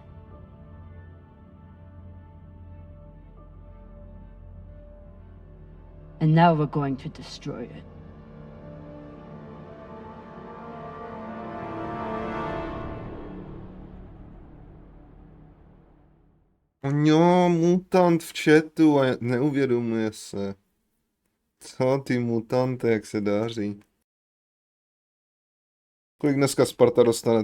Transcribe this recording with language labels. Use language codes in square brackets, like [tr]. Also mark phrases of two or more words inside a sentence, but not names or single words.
[en] And now we're going to destroy it. [cs] No, mutant v chatu a neuvědomuje se. Co ty mutante, jak se daří? Kolik dneska Sparta dostane?